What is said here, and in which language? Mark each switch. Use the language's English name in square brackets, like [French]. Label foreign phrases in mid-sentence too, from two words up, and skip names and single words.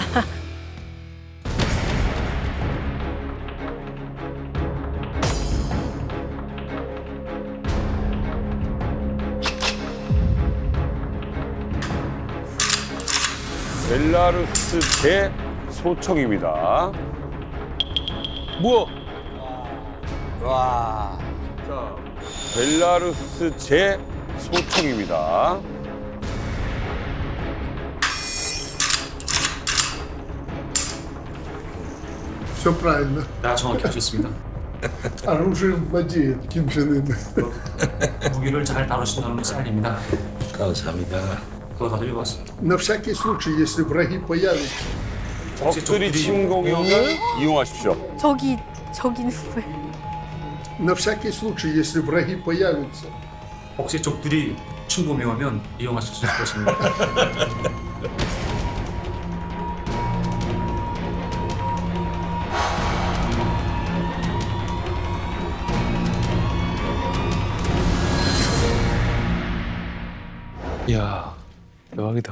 [Korean] 벨라루스 제 소총입니다. 뭐야? 와. 자, 벨라루스 제 소총입니다. [Russian] Все правильно. [Korean] 다 정확히 하셨습니다. [Russian] Оружие владеет Ким Чен Ын. [Korean] 무기를 잘 다루신다는 쌀입니다. 감사합니다. 도와드리겠습니다. [Russian] На всякий случай, если враги появятся. [Korean] 적들이 침공이 오면 이용하십시오. 저기는 왜? [Russian] На всякий случай, если враги появятся. [Korean] 혹시 적들이 침범해 오면 이용하실 수 있을 것입니다. 이야, 대박이다.